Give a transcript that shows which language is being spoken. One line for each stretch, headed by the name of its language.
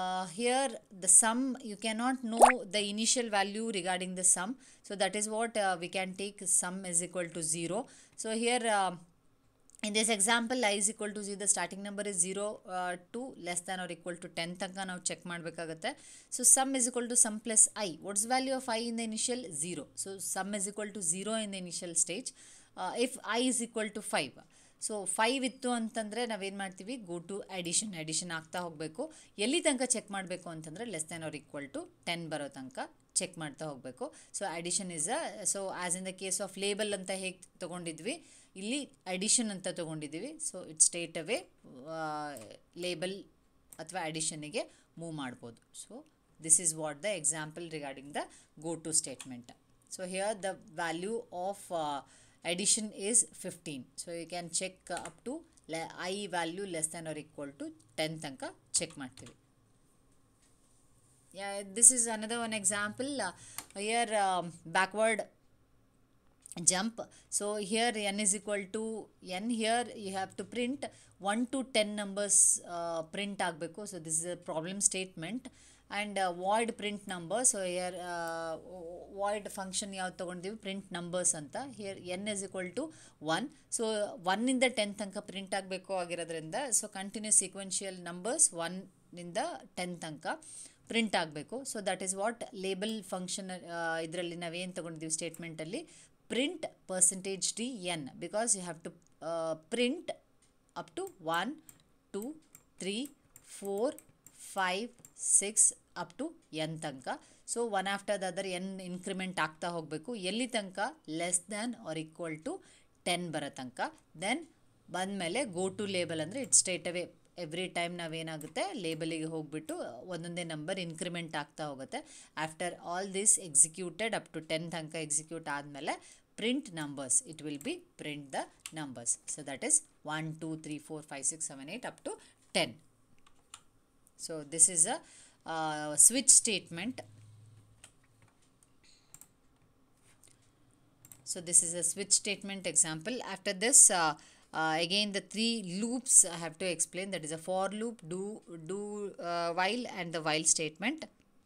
English: Here the sum, you cannot know the initial value regarding the sum, so that is what we can take sum is equal to 0. So here in this example I is equal to 0, the starting number is 0 to less than or equal to 10
Kannada: ತನಕ ನಾವು check ಮಾಡಬೇಕಾಗುತ್ತೆ.
English: So sum is equal to sum plus I. What's the value of I in the initial? 0. So sum is equal to 0 in the initial stage. If I is equal to 5,
Kannada: so 5 ಇತ್ತು ಅಂತಂದರೆ ನಾವೇನು ಮಾಡ್ತೀವಿ, go to addition ಆಗ್ತಾ ಹೋಗಬೇಕು. ಎಲ್ಲಿ ತನಕ check ಮಾಡಬೇಕು ಅಂತಂದರೆ
English: less than or equal to 10
Kannada: ಬರೋ ತನಕ ಚೆಕ್ ಮಾಡ್ತಾ ಹೋಗಬೇಕು.
English: so addition is so as in the case of label
Kannada: ಅಂತ ಹೇಗೆ ತೊಗೊಂಡಿದ್ವಿ, ಇಲ್ಲಿ ಅಡಿಷನ್ ಅಂತ ತೊಗೊಂಡಿದ್ದೀವಿ.
English: so it straight away label
Kannada: ಅಥವಾ ಅಡಿಷನ್ನಿಗೆ ಮೂವ್ ಮಾಡ್ಬೋದು.
English: So this is what the example regarding the go to statement. So here the value of addition is 15. So you can check up to I value less than or equal to 10
Kannada: ತನಕ check ಮಾಡ್ತೀವಿ.
English: Yeah, this is another one example. Here backward jump. So here n is equal to n. Here you have to print 1 to 10 numbers print ಆಗಬೇಕು. So this is a problem statement. And void print number. So here void function
Kannada: ಯಾವ್ದು ತೊಗೊಂಡಿದ್ದೀವಿ,
English: print numbers ಅಂತ. here n is equal to 1.
Kannada: So 1 ಇಂದ 10 ತನಕ print ಆಗಬೇಕು ಆಗಿರೋದ್ರಿಂದ, so
English: continuous sequential numbers
Kannada: 1 ಇಂದ 10 ತನಕ ಪ್ರಿಂಟ್ ಆಗಬೇಕು.
English: so that is what label function
Kannada: ಇದರಲ್ಲಿ ನಾವೇನು ತೊಗೊಂಡಿದ್ದೀವಿ ಸ್ಟೇಟ್ಮೆಂಟಲ್ಲಿ,
English: Print %d(n), because you have to print up to 1 2 3 4 5 6 up to n ತನಕ. So one after the other n increment
Kannada: ಆಗ್ತಾ ಹೋಗಬೇಕು. ಎಲ್ಲಿ ತನಕ?
English: less than or equal to 10
Kannada: ಬರೋ ತನಕ. ದೆನ್ ಬಂದಮೇಲೆ ಗೋ ಟು ಲೇಬಲ್ ಅಂದರೆ
English: it straight away every time
Kannada: ನಾವೇನಾಗುತ್ತೆ ಲೇಬಲಿಗೆ ಹೋಗಿಬಿಟ್ಟು ಒಂದೊಂದೇ ನಂಬರ್ ಇನ್ಕ್ರಿಮೆಂಟ್ ಆಗ್ತಾ ಹೋಗುತ್ತೆ.
English: after all this executed up to 10
Kannada: ತನಕ ಎಕ್ಸಿಕ್ಯೂಟ್ ಆದಮೇಲೆ
English: Print numbers, it will be print the numbers. So that is 1 2 3 4 5 6 7 8 up to 10. So this is a switch statement. So this is a switch statement example. After this again the 3 loops I have to explain. That is a for loop, do while and the while statement.